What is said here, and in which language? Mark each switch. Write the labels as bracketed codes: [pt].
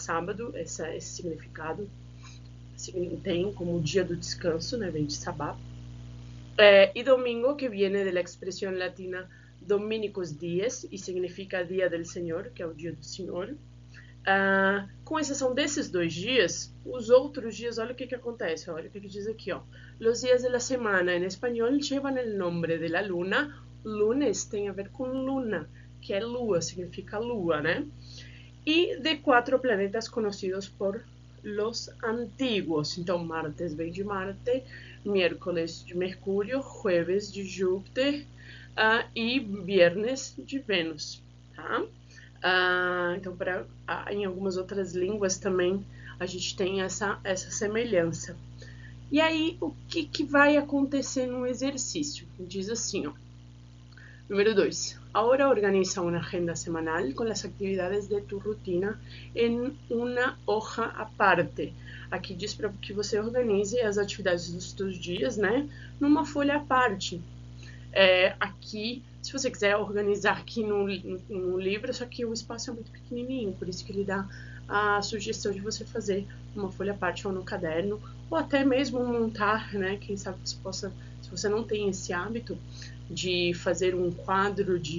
[pt] Sábado, esse significado tem como dia do descanso, né? Vem de sabat. E domingo, [es] que viene de la expresión latina [pt] dominicus dies e significa dia del Senhor, que é o dia do Senhor. Com exceção desses 2 dias, os outros dias, olha o que acontece, olha o que diz aqui, ó. [es] Los días de la semana en español llevan el nombre de la luna. [pt] Lunes tem a ver com luna, que é lua, significa lua, né? E de 4 planetas conhecidos [es] por los antiguos. [pt] Então, martes vem de Marte, miércoles de Mercúrio, jueves de Júpiter e viernes de Vênus, tá? Então, em algumas outras línguas também a gente tem essa semelhança. E aí, o que vai acontecer no exercício? Diz assim, ó. Número 2. [es] Ahora organiza una agenda semanal con las actividades de tu rutina en una hoja aparte. [pt] Aqui diz para que você organize as atividades dos seus dias, né, numa folha à parte. Aqui, se você quiser organizar aqui no livro, só que o espaço é muito pequenininho, por isso que ele dá a sugestão de você fazer uma folha à parte ou no caderno, ou até mesmo montar, né, quem sabe você possa, se você não tem esse hábito, de fazer um quadro